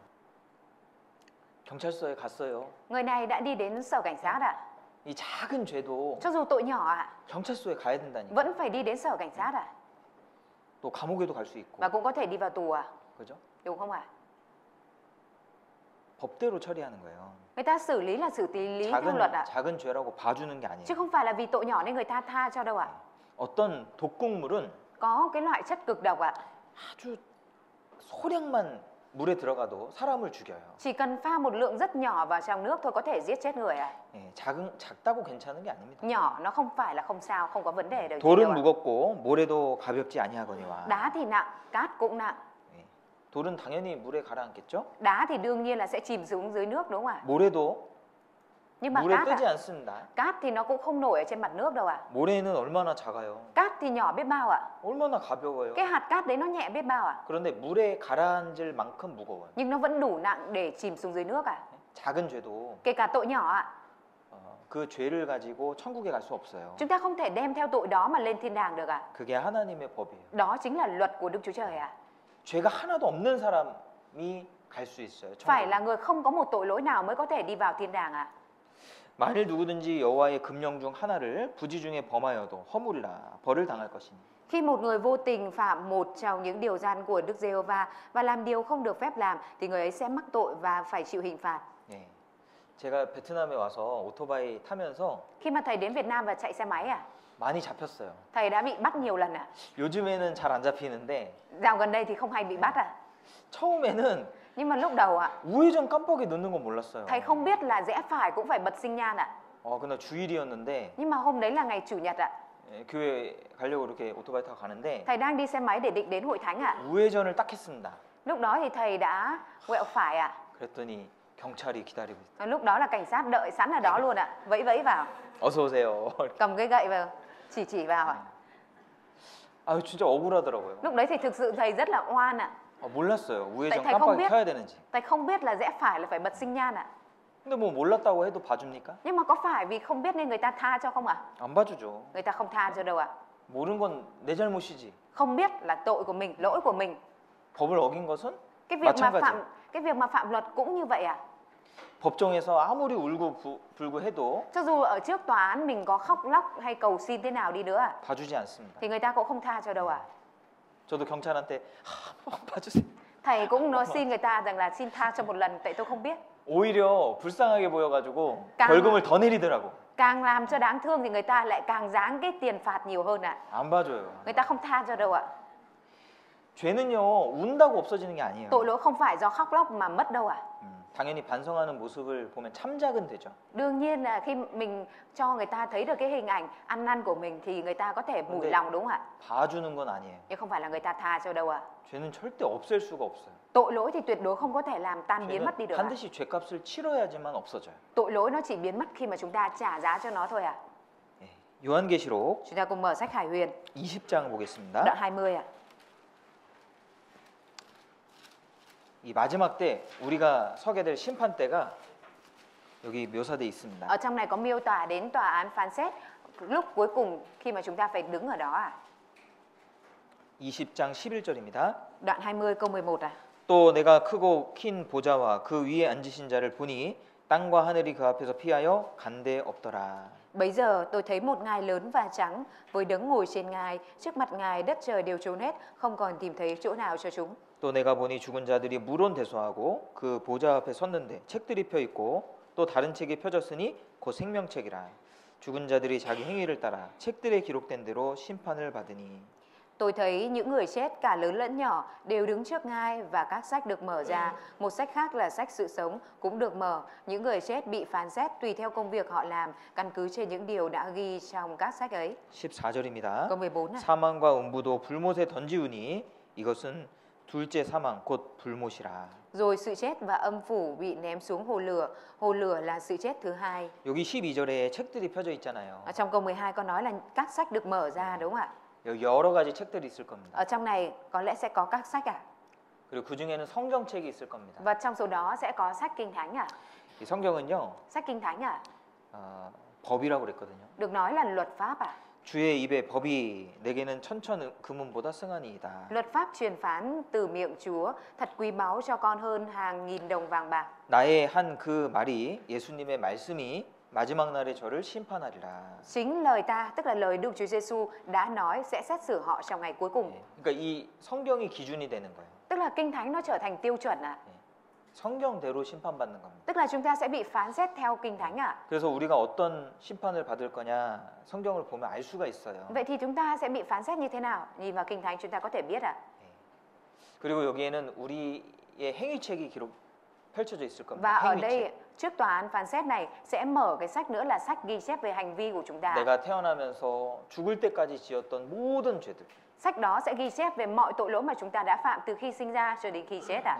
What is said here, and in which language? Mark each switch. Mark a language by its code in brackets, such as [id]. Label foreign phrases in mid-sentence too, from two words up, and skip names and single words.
[ko] 경찰서에 갔어요. [vi] Người này đã đi đến sở cảnh sát [ko] 이 작은 죄도 [vi] Cho dù tội nhỏ [ko] 경찰서에 가야 된다니까. [vi] vẫn phải đi đến sở cảnh sát [ko] 또 감옥에도 갈 수 있고. [vi] Và cũng có thể đi vào tù [ko] 그죠? [vi] Đúng không [ko] 법대로 처리하는 거예요. [vi] Người ta xử lý là xử lý theo luật [ko] 작은 죄라고 봐주는 게 아니에요. [vi] Chứ không phải là vì tội nhỏ nên người ta tha cho đâu [ko] 어떤 독극물은 [vi] Có cái loại chất cực độc [ko] 아주 소량만 물에 들어가도 사람을 죽여요. [vi] Chỉ cần pha một lượng rất nhỏ vào trong nước thôi có thể giết chết người [ko] 예, 작다고 괜찮은 게 아닙니다. [vi] Nhỏ nó không phải là không sao, không có vấn đề đâu [ko] 돌은 무겁고 모래도 가볍지 아니하거니와. [vi] Đá thì nặng, cát cũng nặng. [ko] 예, 돌은 당연히 물에 가라앉겠죠? [vi] Đá thì đương nhiên là sẽ chìm xuống dưới nước đúng không [ko] 모래도 [vi] Nhưng mà [ko] 물에 뜨지 [vi] cát [ko] 않습니다. [vi] cát thì nó cũng không nổi ở trên mặt nước đâu [ko] 모래는 얼마나 작아요? [vi] Cát thì nhỏ biết bao [ko] 얼마나 가벼워요? [vi] Cái hạt cát đấy nó nhẹ biết bao [ko] 그런데 물에 가라앉을 만큼 무거워요. [vi] Nhưng nó vẫn đủ nặng để chìm xuống dưới nước [ko] 작은 죄도 [vi] Kể cả tội nhỏ [ko] 그 죄를 가지고 천국에 갈 수 없어요. [vi] Chúng ta không thể đem theo tội đó mà lên thiên đàng được [ko] 그게 하나님의 법이에요. [vi] Đó chính là luật của Đức Chúa Trời [ko] 죄가 하나도 없는 사람이 갈 수 있어요. [vi] Phải là người không có một tội lỗi nào mới có thể đi vào thiên đàng [ko] 만일 누구든지 여호와의 금령 중 하나를 부지 중에 범하여도 허물이라 벌을 당할 것이니. [vi] Khi một người vô tình phạm một trong những điều răn của Đức Giê-hô-va và làm điều không được phép làm thì người ấy sẽ mắc tội và phải chịu hình phạt. [ko] 예. 제가 베트남에 와서 오토바이 타면서 [vi] Khi mà thầy đến Việt Nam và chạy xe máy [ko] 많이 잡혔어요. [vi] thầy đã bị bắt nhiều lần [ko] 요즘에는 잘 안 잡히는데 [vi] Dạo gần đây thì không hay bị bắt [ko] 처음에는 [vi] Nhưng mà lúc đầu [ko] 우회전 깜빡이 넣는 건 몰랐어요. [vi] thầy không biết là rẽ phải cũng phải bật sinh nhan [ko] 그날 주일이었는데 [vi] Nhưng mà hôm đấy là ngày chủ nhật [ko] 예, 교회 가려고 이렇게 오토바이 타고 가는데 [vi] Thầy đang đi xe máy để định đến hội thánh [ko] 우회전을 딱 했습니다. [vi] Lúc đó thì thầy đã quẹo phải [ko] 그랬더니 경찰이 기다리고 있어요. [vi] Lúc đó là cảnh sát đợi sẵn ở đó luôn Vẫy vẫy vào [ko] 어서 오세요. [vi] Cầm cái gậy vào Chỉ vào [ko] 아 진짜 억울하더라고요. [vi] Lúc đấy thì thực sự thầy rất là oan [ko] 몰랐어요. 우회전 [vi] thầy không [ko] 깜빡이 [vi] biết. [ko] 켜야 되는지. [vi] Thầy không biết là rẽ phải là phải bật sinh nhan [ko] 근데 뭐 몰랐다고 해도 봐줍니까? [vi] Nhưng mà có phải vì không biết nên người ta tha cho không [ko] 안 봐주죠. [vi] Người ta không tha cho đâu [ko] 모르는 건 내 잘못이지. [vi] Không biết là tội của mình, lỗi của mình [ko] 법을 어긴 것은 [vi] Cái việc mà phạm luật cũng như vậy [ko] 법정에서 아무리 울고 불고 해도 [vi] Cho dù ở trước tòa án mình có khóc lóc hay cầu xin thế nào đi nữa [ko] 봐주지 않습니다. [vi] thì người ta cũng không tha cho đâu [ko] 저도 경찰한테 봐주세요. [vi] Thầy cũng nói xin người ta rằng là xin tha cho một lần tại tôi không biết [ko] 오히려 불쌍하게 보여가지고 [vi] càng- [ko] 벌금을 더 내리더라고. [vi] Càng làm cho đáng thương thì người ta lại càng giáng cái tiền phạt nhiều hơn [ko] 안 봐줘요. [vi] Người ta không tha cho đâu [ko] 죄는요 운다고 없어지는 게 아니에요. [vi] Tội lỗi không phải do khóc lóc mà mất đâu [ko] 당연히 반성하는 모습을 보면 참작은 되죠. [vi] Đương nhiên là khi mình cho người ta thấy được cái hình ảnh ăn năn của mình thì người ta có thể mủi [ko] 근데 [vi] lòng đúng không ạ? [ko] 봐주는 건 아니에요. [vi] Nhưng không phải là người ta tha cho đâu [ko] 죄는 절대 없앨 수가 없어요. [vi] Tội lỗi thì tuyệt đối không có thể làm tan biến [ko] 죄는 [vi] mất đi được [ko] 반드시 죄값을 치러야지만 없어져요. [vi] Tội lỗi nó chỉ biến mất khi mà chúng ta trả giá cho nó thôi [ko] 예. 요한계시록 [vi] Chúng ta cùng mở sách Hải Huyền [ko] 20장 보겠습니다. [vi] đoạn 20 [ko] 이 마지막 때 우리가 서게 될 심판 때가 여기 묘사되어 있습니다. [vi] Ở trong này có miêu tả đến tòa án phán xét lúc cuối cùng khi mà chúng ta phải đứng ở đó [ko] 20장 11절입니다. [vi] Đoạn 20 câu 11 [ko] 또 내가 크고 긴 보좌와 그 위에 앉으신 자를 보니 땅과 하늘이 그 앞에서 피하여 간데 없더라. [vi] Bấy giờ tôi thấy một ngai lớn và trắng với đấng ngồi trên ngai, trước mặt ngài đất trời đều trốn hết, không còn tìm thấy chỗ nào cho chúng. [ko] 또 내가 보니 죽은 자들이 물온대소하고 그 보좌 앞에 섰는데 책들이 펴 있고 또 다른 책이 펴졌으니 곧 생명책이라. 죽은 자들이 자기 행위를 따라 책들에 기록된 대로 심판을 받으니. [vi] Tôi thấy những người chết cả lớn lẫn nhỏ đều đứng trước ngai và các sách được mở ra. Một sách khác là sách sự sống cũng được mở. Những người chết bị phán xét tùy theo công việc họ làm, căn cứ trên những điều đã ghi trong các sách ấy. [ko] 14절입니다. [vi] Câu 14 [ko] 사망과 음부도 불못에 던지우니 이것은 둘째 사망 곧 불못이라. [vi] Rồi sự chết và âm phủ bị ném xuống hồ lửa. Hồ lửa là sự chết thứ hai. [ko] 여기 12절에 책들이 펴져 있잖아요. [vi] Ở trong câu 12 có nói là các sách được mở ra đúng không ạ? [ko] 여기 여러 가지 책들이 있을 겁니다. [vi] Ở trong này có lẽ sẽ có các sách ạ. [ko] 그리고 그 중에는 성경책이 있을 겁니다. [vi] Và trong số đó sẽ có sách Kinh Thánh ạ. [ko] 이 성경은요, [vi] Sách Kinh Thánh ạ. [ko] 법이라고 그랬거든요. [vi] Được nói là luật pháp ạ. [ko] 주의 입에 법이 내게는 천천 금은보다 승하니이다. [vi] Luật pháp truyền phán từ miệng Chúa thật quý báu cho con hơn hàng nghìn đồng vàng bạc. [ko] 나의 한 그 말이 예수님의 말씀이 마지막 날에 저를 심판하리라. [vi] Chính lời ta, tức là lời Đức Chúa Giêsu đã nói sẽ xét xử họ trong ngày cuối cùng. [ko] 그러니까 이 성경이 기준이 되는 거예요. [vi] Tức là Kinh Thánh nó trở thành tiêu chuẩn ạ. [ko] 성경대로 심판받는 겁니다. [vi] Tức là chúng ta sẽ bị phán xét theo Kinh Thánh ạ. [ko] 그래서 우리가 어떤 심판을 받을 거냐 성경을 보면 알 수가 있어요. [vi] Vậy thì chúng ta sẽ bị phán xét như thế nào? Nhìn vào Kinh Thánh chúng ta có thể biết ạ. [ko] 그리고 여기에는 우리의 행위책이 펼쳐져 있을 겁니다. [vi] Và ở [ko] 행위책. [vi] đây trước tòa án phán xét này sẽ mở cái sách nữa là sách ghi chép về hành vi của chúng ta. [ko] 내가 태어나면서 죽을 때까지 지었던 모든 죄들. [vi] Sách đó sẽ ghi chép về mọi tội lỗi mà chúng ta đã phạm từ khi sinh ra cho đến khi chết ạ.